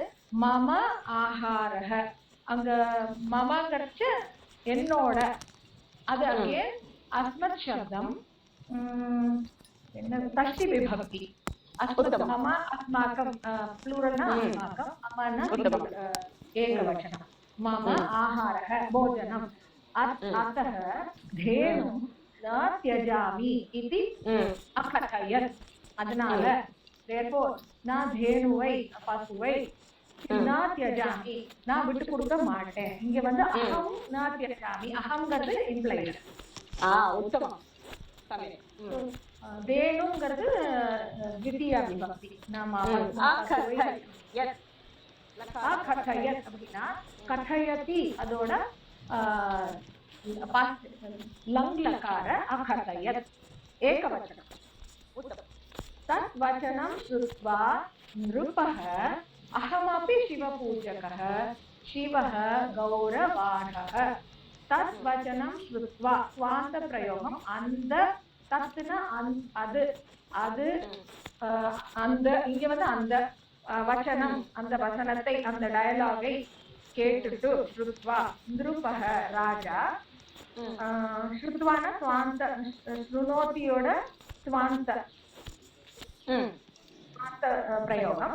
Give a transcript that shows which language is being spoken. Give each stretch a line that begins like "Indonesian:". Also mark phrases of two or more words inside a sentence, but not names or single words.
Tamil: மம ஆஹாரः அங்க மமங்கிறச்சு என்னோட, அது அங்கே அஸ்மத் சப்தம் என்ன ஷஷ்டி விபக்தி.
Sanskrit: मम अस्माकम्
Tamil: ப்ளூரல்னா அஸ்மாக்கம், அம்மன்னா ஏகவச்சனம்.
Sanskrit: मम आहारः भोजनम्. अतः धेनुं न त्यजामि इति अकथयत्.
Tamil: அதனால therefore நான் धेनुவை பசுவை
Sanskrit: न त्यजामि
Tamil: நான் விட்டு கொடுக்க மாட்டேன். இங்க வந்து
Sanskrit: अहं न त्यजामि,
Tamil: அகம்ங்கிறது இம்ப்ளைடு. உத்தமம். धेनुங்கிறது
Sanskrit: द्वितीया विभक्ति.
Tamil: நாம அகथयत् அப்படின்னா கथयति அதோட
Sanskrit: लंग लकार अकथयत् एकवचनम्. तत् वचनं श्रुत्वा नृपः अहमपि शिवपूजकः शिवः गौरवाणः. तत् वचनं श्रुत्वा स्वान्त प्रयोगम् अंद तत्न
Tamil: அது அது அந்த இங்க வந்து அந்த வச்சனம் அந்த வசனத்தை அந்த டயலாகை கேட்டுட்டு
Sanskrit: श्रुत्वा नृपः
Tamil: ராஜா ஸ்ருத்வான ஸ்வாந்த ஸ்ருணோதியோட
Sanskrit: स्वान्त प्रयोगम्.